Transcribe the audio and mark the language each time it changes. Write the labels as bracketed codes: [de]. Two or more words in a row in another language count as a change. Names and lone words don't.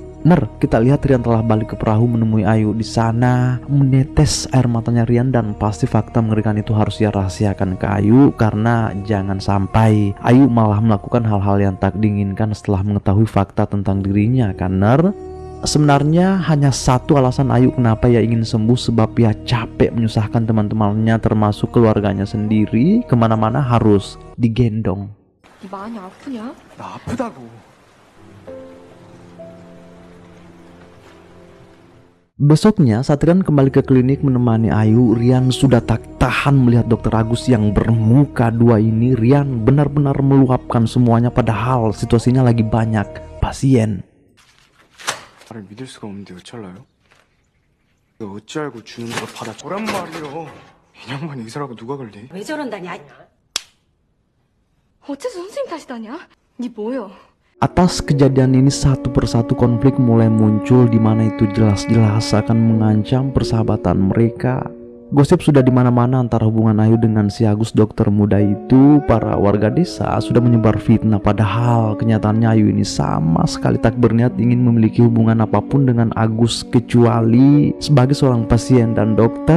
[id] Kita lihat Rian telah balik ke perahu menemui Ayu. Di sana menetes air matanya Rian, dan pasti fakta mengerikan itu harus ia rahasiakan ke Ayu, karena jangan sampai Ayu malah melakukan hal-hal yang tak diinginkan setelah mengetahui fakta tentang dirinya kan. Sebenarnya hanya satu alasan Ayu kenapa ia ingin sembuh, sebab ia capek menyusahkan teman-temannya termasuk keluarganya sendiri. Kemana-mana harus digendong. [ko] 많이 아프냐? 나 아프다고. [id] Besoknya saat Rian kembali ke klinik menemani Ayu, Rian sudah tak tahan melihat dokter Agus yang bermuka dua ini. Rian benar-benar meluapkan semuanya, padahal situasinya lagi banyak pasien. [ko] 나를 믿을 수가 없는데 어쩔라요? 이거 어찌 알고 주는 대로 받아 오란 말이요. 이 양반 의사라고 누가 걸리? 왜 저런다냐? 어째서 선생님 탓이다냐? 니 뭐여? [id] Atas kejadian ini satu persatu konflik mulai muncul, di mana itu jelas-jelas akan mengancam persahabatan mereka. Gosip sudah di mana-mana antara hubungan Ayu dengan si Agus dokter muda itu. Para warga desa sudah menyebar fitnah, padahal kenyataannya Ayu ini sama sekali tak berniat ingin memiliki hubungan apapun dengan Agus kecuali sebagai seorang pasien dan dokter.